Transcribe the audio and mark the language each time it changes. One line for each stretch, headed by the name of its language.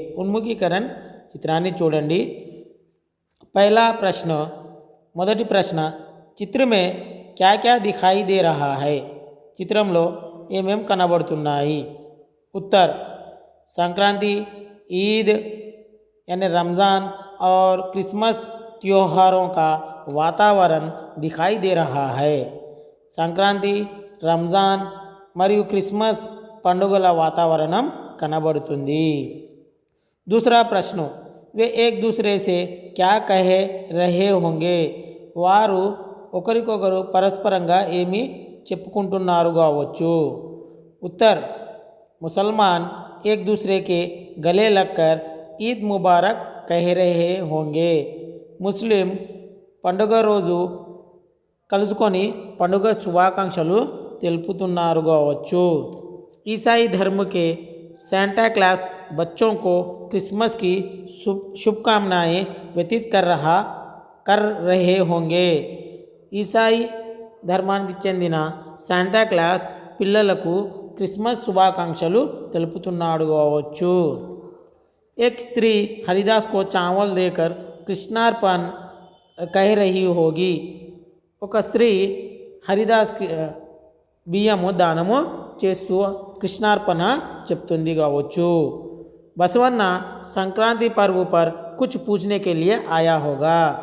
Hindi: उन्मुखीकरण चित्राన్ని
Telugu: చూడండి.
Hindi: पहला प्रश्न,
Telugu: మొదటి ప్రశ్న,
Hindi: చిత్ర में क्या क्या दिखाई दे रहा है?
Telugu: చిత్రంలో ఏమేం కనబడుతున్నాయి?
Hindi: उत्तर, संक्रांति, ईद यानी रमज़ान और क्रिसमस त्योहारों का वातावरण दिखाई दे रहा है.
Telugu: संक्रांति, रमज़ान మరియు క్రిస్మస్ పండుగల వాతావరణం కనబడుతుంది.
Hindi: दूसरा प्रश्न, वे एक दूसरे से क्या कह रहे होंगे?
Telugu: వారు ఒకరికొకరు పరస్పరంగా ఏమి చెప్పుకుంటున్నారు కావచ్చు?
Hindi: उत्तर, मुसलमान एक दूसरे के गले लगकर ईद मुबारक कह रहे होंगे.
Telugu: मुस्लिम పండుగ రోజు కలుసుకొని పండుగ శుభాకాంక్షలు తెలుపుతున్నారు కావచ్చు.
Hindi: ईसाई धर्म के सेंटा क्लॉस बच्चों को क्रिसमस की शुभकामनाएं व्यतीत कर रहे होंगे.
Telugu: ఈసాయి ధర్మానికి చెందిన శాంటా క్లాస్ పిల్లలకు క్రిస్మస్ శుభాకాంక్షలు తెలుపుతున్నాడు కావచ్చు.
Hindi: एक स्त्री हरिदास को चावल देकर कृष्णार्पण कह रही होगी.
Telugu: ఒక స్త్రీ హరిదాస్ బియ్యము దానము చేస్తూ కృష్ణార్పణ చెప్తుంది కావచ్చు.
Hindi: బసవన్న సంక్రాంతి पर्व पर कुछ पूछने के लिए आया होगा.